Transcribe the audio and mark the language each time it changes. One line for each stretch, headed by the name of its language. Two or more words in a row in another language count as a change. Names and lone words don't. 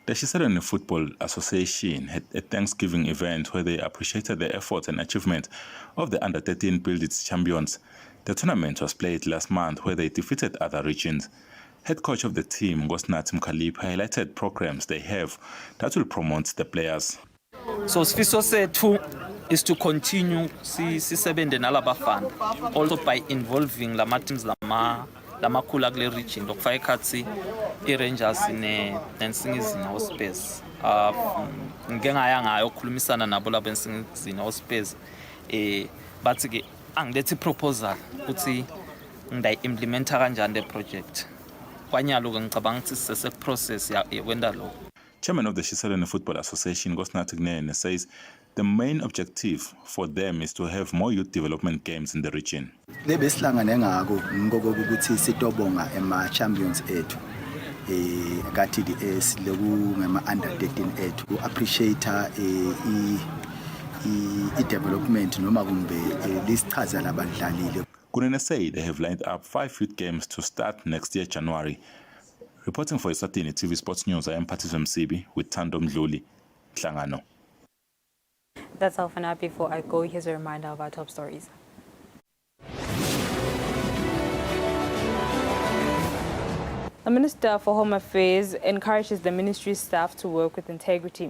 English: The Eswatini Football Association had a Thanksgiving event where they appreciated the efforts and achievement of the Under-13 Build-Its champions. The tournament was played last month where they defeated other regions. Head coach of the team, Eswatini Mkhalip, highlighted programs they have that will promote the players.
Swati: So sifiso sethu
English: is to continue
Swati: sisebende nalabafana
English: also by involving
Swati: lama teams lamakhulu kule region lokufaka ekhathi i-Rangers nensingizini Hospes. Ngike ngaya ngayo ukukhulumisana nabo labo ensingizini Hospes bathi ke angilethi proposal ukuthi ngidayi-implementa kanjani le project. Kwanyalo ke ngicabanga ukuthi sise process yakwenda lokho.
English: Chairman of the Eswatini Football Association, Eswatini, says the main objective for them is to have more youth development games in the region.
Swati: Lebesihlangane ngako ngokuthi sitobonga ema-champions ethu ka-TDS ngema under-13 ethu appreciate i-development noma kumbe lisichaza labadlalile.
English: Kunene say they have lined up 5 youth games to start next year January. Reporting for Eswatini TV Sports News, I am Patizwe Msibi with Thando Mdluli, Hlangano. That's all for now. Before I go, here's a reminder of our top stories. The Minister for Home Affairs encourages the ministry staff to work with integrity.